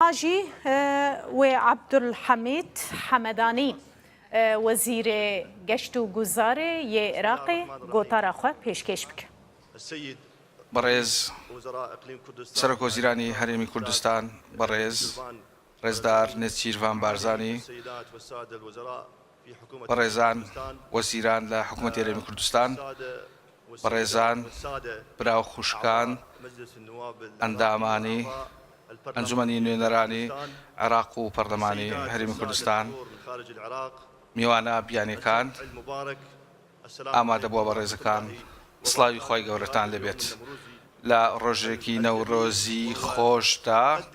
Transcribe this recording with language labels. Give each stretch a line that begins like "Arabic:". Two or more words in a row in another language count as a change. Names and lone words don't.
Kurdish: حاجی و عبدالحمید حمدانی وزیر گشت و گذار عراق گوتارا خو پیشکش بکن.
Central Kurdish: بەڕێز سەرۆک وەزیرانی هەرێمی کوردستان بەڕێز ڕێزدار نێچیروان بارزانی بەڕێزان وەزیران لە حکوومەتی هەرێمی کوردستان بەڕێزان براو خوشکان ئەندامانی ئەنجومەنی نوێنەرانی عێراق و پەرلەمانی هەرێمی کوردستان میوانە بیانیەکان ئامادە بووە بەڕێزەکان سڵاوی خۆی گەورەتان لەبێت لە ڕۆژێکی نەورۆزی خۆشدا